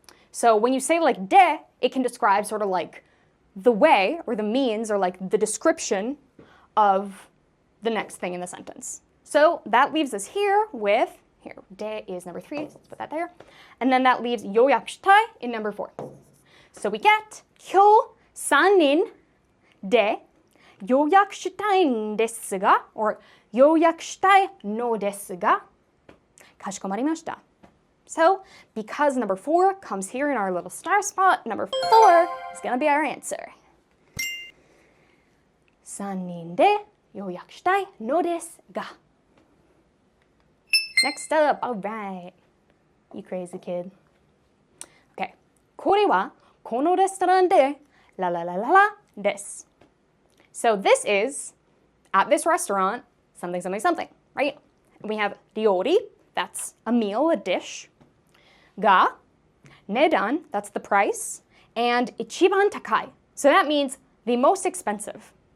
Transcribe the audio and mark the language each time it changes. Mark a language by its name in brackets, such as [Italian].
[English] So when you say like de, it can describe sort of like the way or the means or like the description of the next thing in the sentence. So that leaves us here with, de is number 3, so let's put that there. And then that leaves yoyaku shitai in number 4. So we get [Japanese] 今日3人で予約したいんですが [English] or [Japanese] 予約したいのですがかしこまりました. [English] So because number 4 comes here in our little star spot, number 4 is going to be our answer. [Japanese] 3人で予約したいのですが. [English] Next up, all right. You crazy kid. [Japanese] これはこのレストランでラララララです。 [English] So this is, at this restaurant, something, something, something, right? We have ryori, that's a meal, a dish. Ga, nedan, that's the price. And ichiban takai, so that means the most expensive.